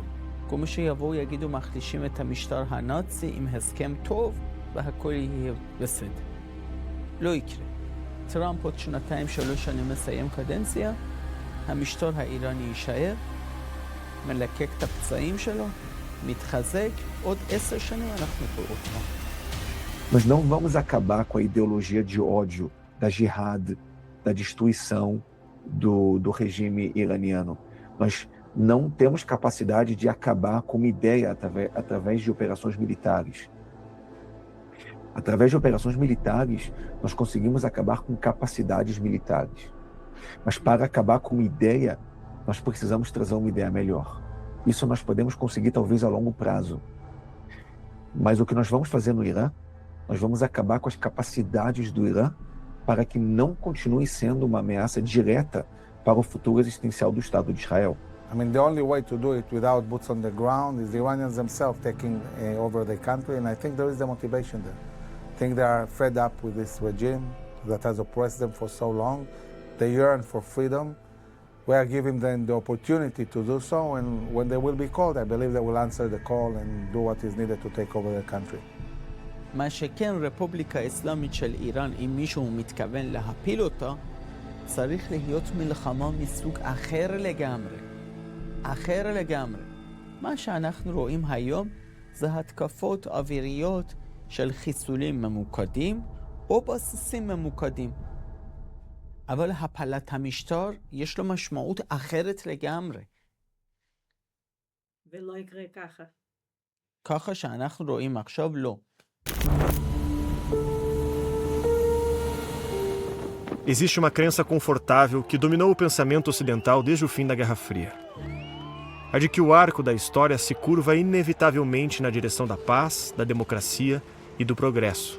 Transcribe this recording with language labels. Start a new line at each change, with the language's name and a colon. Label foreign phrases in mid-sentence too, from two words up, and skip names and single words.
Hebrew: כמו שיבואו יגידו מחלישים את המשטר הנאצי עם הסכם טוב והכל יהיה בסדר. לא יקרה. טראמפ עוד 2-3 שנים מסיים קדנציה, המשטר האיראני יישאר, מלקק את הפצעים שלו, מתחזק, עוד 10 שנים אנחנו רואים אותו.
Portuguese: Nós não vamos acabar com a ideologia de ódio, da jihad, da destruição do regime iraniano. Nós não temos capacidade de acabar com uma ideia através de operações militares. Através de operações militares, nós conseguimos acabar com capacidades militares. Mas para acabar com uma ideia, nós precisamos trazer uma ideia melhor. Isso nós podemos conseguir talvez a longo prazo. Mas o que nós vamos fazer no Irã, nós vamos acabar com as capacidades do Irã para que não continue sendo uma ameaça direta para o futuro existencial do Estado de Israel.
English: I mean, the only way to do it without boots on the ground is the Iranians themselves taking over the country, and I think there is the motivation there. I think they are fed up with this regime that has oppressed them for so long. They yearn for freedom. We are giving them the opportunity to do so, and when they will be called, I believe they will answer the call and do what is needed to take over the country.
Hebrew: מה שכן, רפובליקה האסלאמית של איראן, אם מישהו מתכוון להפיל אותה, צריך להיות מלחמה מסוג אחר לגמרי. אחר לגמרי. מה שאנחנו רואים היום זה התקפות אוויריות של חיסולים ממוקדים או בסיסים ממוקדים. אבל הפלת המשטר יש לו משמעות אחרת לגמרי. ולא יקרה ככה. ככה שאנחנו רואים עכשיו לא.
Portuguese: Existe uma crença confortável que dominou o pensamento ocidental desde o fim da Guerra Fria. A de que o arco da história se curva inevitavelmente na direção da paz, da democracia e do progresso.